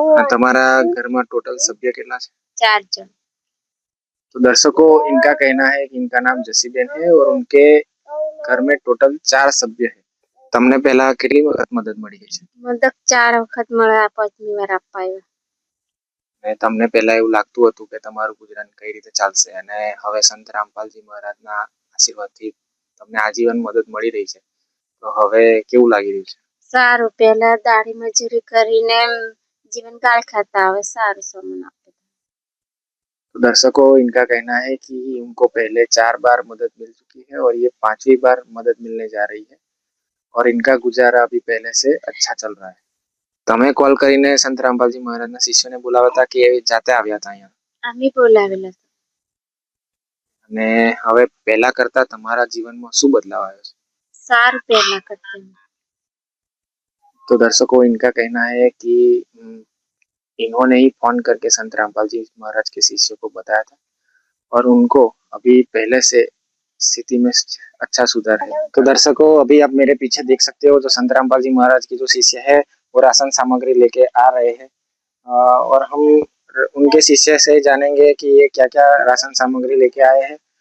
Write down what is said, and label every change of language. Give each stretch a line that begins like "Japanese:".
Gujarati: તમારા ઘરમાં टोटल सभ्य કેટલા છે? 4 जन।
Hindi: तो दर्शकों, इनका कहना है कि इनका नाम जसीबेन है और उनके घर में टोटल 4 सभ्य है।
Gujarati: તમને પહેલા કેટલી વખત મદદ મળી ગઈ છે? મદદ 4 વખત મળ્યા, 5મી વાર આપવા આવ્યા। ને તમને પહેલા એવું લાગતું હતું કે તમારું ગુજરાન કઈ રીતે ચાલશે, અને હવે સંત રામપાલજી મહારાજના આશીર્વાદથી તમને આજીવન મદદ મળી રહી છે, તો હવે કેવું લાગી રહ્યું છે? સારું, પહેલા દાઢી મજૂરી કરીને જીવન કાળ ખાતા, હવે સારું સમન આપે।
Hindi: तो दर्शकों, इनका कहना है कि उनको पहले 4 बार मदद मिल चुकी है और ये 5वीं बार मदद मिलने जा रही है और इनका गुजारा अभी पहले से अच्छा चल रहा है।
Gujarati: તમે કોલ કરીને સંત રામપાલજી મહારાજના શિષ્યોને બોલાવ્યા હતા કે જાતે આવ્યા હતા અહીંયા? અમે બોલાવેલા હતા। અને હવે પહેલા કરતા તમારા જીવનમાં શું બદલાવ આવ્યો છે? સારું પહેલા કરતા।
Hindi: तो दर्शकों, इनका कहना है कि इन्होंने ही फोन करके संत रामपाल जी महाराज के शिष्यों को बताया था और उनको अभी पहले से स्थिति में अच्छा सुधार है। तो दर्शकों, अभी आप मेरे पीछे देख सकते हो, जो संत रामपाल जी महाराज की जो शिष्य है वो राशन सामग्री लेके आ रहे हैं और हम उनके शिष्य से जानेंगे कि ये क्या क्या राशन सामग्री लेके आए हैं।